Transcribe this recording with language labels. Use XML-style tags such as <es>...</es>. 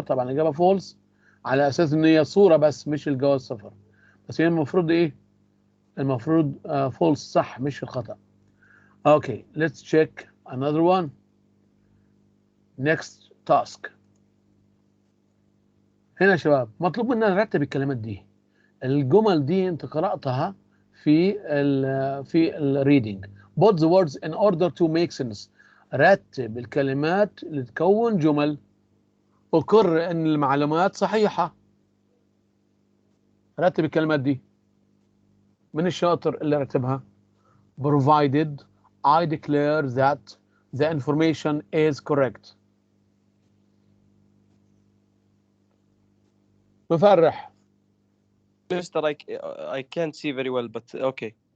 <ar>طبعا الإجابة فولس على اساس ان هي صورة بس مش الجواز سفر. بس هي المفروض ايه؟ المفروض فولس صح مش الخطأ.</ar> <en>Okay, let's check another one. Next task.</en> <ar>هنا يا شباب مطلوب مننا نرتب الكلمات دي. الجمل دي انت قرأتها في الريدنج.</ar> <en>Put the words in order to make sense.</en> <ar>رتب الكلمات لتكون جمل. أقر ان المعلومات صحيحة. رتب الكلمات دي. من الشاطر اللي رتبها؟</ar> <en>provided I declare that the information is correct. مفرح. Mister, I can't see very well, but okay.</en>